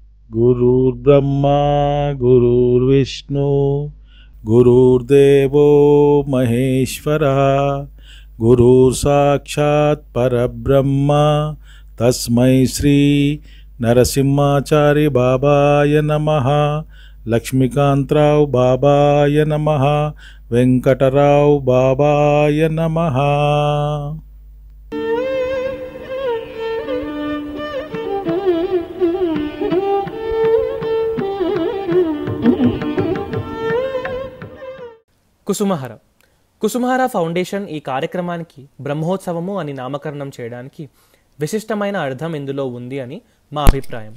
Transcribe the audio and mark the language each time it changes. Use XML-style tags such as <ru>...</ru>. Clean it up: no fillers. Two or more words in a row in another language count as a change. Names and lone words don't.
<sa>गुरुर्ब्रह्मा गुरुर्विष्णु गुरुर्देवो महेश्वरः गुरुर्साक्षात् परब्रह्म तस्मै श्री नरसिंहाचार्य बाबाय नमः। लक्ष्मीकांतराव बाबाय नमः। वेंकटराव बाबाय नमः।</sa> <te>కుసుమహర కుసుమహర ఫౌండేషన్ ఈ కార్యక్రమానికి బ్రహ్మోత్సవము అని నామకరణం చేయడానికి విశిష్టమైన అర్థం ఇందులో ఉంది అని మా అభిప్రాయం.</te>